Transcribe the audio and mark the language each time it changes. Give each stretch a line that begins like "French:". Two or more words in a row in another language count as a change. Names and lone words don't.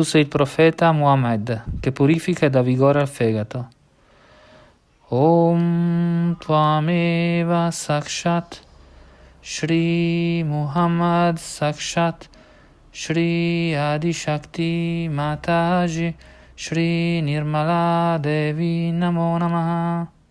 Italian: sei il profeta Muhammad che purifica e dà vigore al fegato.
Sanskrit: ॐ त्वमेव साक्षात् श्री मुहम्मद साक्षात् श्री आदि शक्ति माताजी श्री निर्मला देवी नमो नमः.